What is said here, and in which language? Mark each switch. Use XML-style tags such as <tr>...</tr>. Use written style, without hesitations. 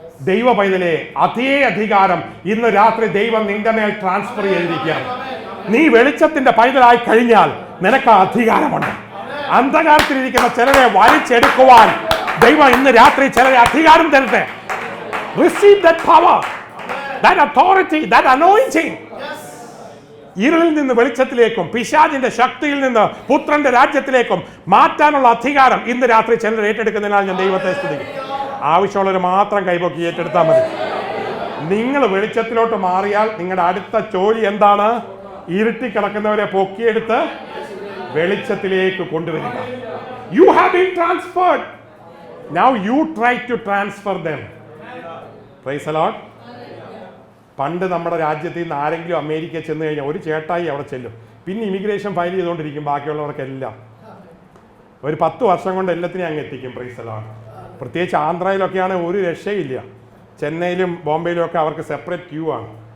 <ml>ദൈവ പൈതലേ, അതേ അധികാരം ഇന്ന് രാത്രി ദൈവം നിന്റെ മേൽ ട്രാൻസ്ഫർ ചെയ്തിരിക്കുകയാണ്. നീ വെളിച്ചത്തിന്റെ പൈതലായി കഴിഞ്ഞാൽ നിനക്ക് അധികാരമുണ്ട്. അന്ധകാരത്തിലിരിക്കുന്ന ചിലരെ വലിച്ചെടുക്കുവാൻ ദൈവം ഇന്ന് രാത്രി ചിലരെ അധികാരം തരട്ടെ.</ml> <en>Receive that power, that authority, that anointing.</en> <ml>ഇരുളിൽ നിന്ന് വെളിച്ചത്തിലേക്കും പിശാചിന്റെ ശക്തിയിൽ നിന്ന് പുത്രന്റെ രാജ്യത്തിലേക്കും മാറ്റാനുള്ള അധികാരം ഇന്ന് രാത്രി ചിലർ ഏറ്റെടുക്കുന്നതിനാൽ ഞാൻ ദൈവത്തെ സ്തുതിക്കും. ആവശ്യമുള്ളവർ മാത്രം കൈപൊക്കി ഏറ്റെടുത്താൽ മതി. നിങ്ങൾ വെളിച്ചത്തിലോട്ട് മാറിയാൽ നിങ്ങളുടെ അടുത്ത ജോലി എന്താണ്? ഇരുട്ടി കിടക്കുന്നവരെ പൊക്കിയെടുത്ത് വെളിച്ചത്തിലേക്ക് കൊണ്ടുവരിക.</ml> <en>You have been transferred. Now you try to transfer them. Praise the Lord.</en> <ml>പണ്ട് നമ്മുടെ രാജ്യത്തിൽ നിന്ന് ആരെങ്കിലും അമേരിക്ക ചെന്ന് കഴിഞ്ഞാൽ ഒരു ചേട്ടായി അവിടെ ചെല്ലും. പിന്നെ ഇമിഗ്രേഷൻ ഫയൽ ചെയ്തുകൊണ്ടിരിക്കും. ബാക്കിയുള്ളവർക്കെല്ലാം ഒരു 10 വർഷം കൊണ്ട് എല്ലാത്തിനെയും അങ്ങ് എത്തിക്കും.</ml> <en>Praise the lord.</en> <ml>പ്രത്യേകിച്ച് ആന്ധ്രയിലൊക്കെയാണ് ഒരു രക്ഷയില്ല. ചെന്നൈയിലും ബോംബെയിലും ഒക്കെ അവർക്ക് സെപ്പറേറ്റ് ക്യൂ ആണ്.</ml>